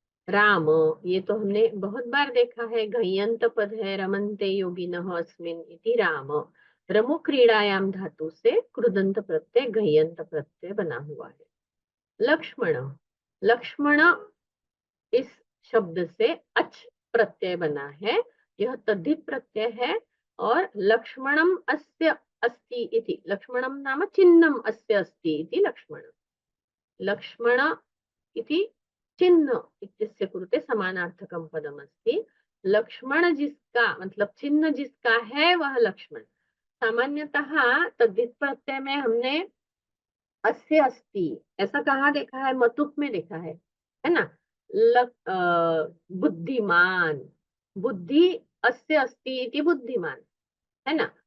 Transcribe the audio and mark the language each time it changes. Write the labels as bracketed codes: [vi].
[hi] राम, ये तो हमने बहुत बार देखा है, घयंत पद है। [sa] रमन्ते योगिनः अस्मिन् इति राम। रमो क्रीड़ायाम [hi] धातु से कृदंत प्रत्यय घयंत प्रत्यय बना हुआ है। लक्ष्मण, लक्ष्मण इस शब्द से अच प्रत्यय बना है। यह तद्धित प्रत्यय है। [sa] और लक्ष्मणम अस्य अस्ति इति, लक्ष्मणम नाम चिन्हम अस्य अस्ति इति लक्ष्मण। लक्ष्मण इति चिन्ह इत्यस्य कृते समानार्थकं पदम अस्ति। [hi] लक्ष्मण जिसका, मतलब चिन्ह जिसका है, वह लक्ष्मण। सामान्यतः तद्धित प्रत्यय में हमने [sa] अस्य अस्ति [hi] ऐसा कहाँ देखा है? मतुक में देखा है ना। बुद्धिमान, [sa] बुद्धि अस्य अस्ति इति बुद्धिमान, [hi] है ना।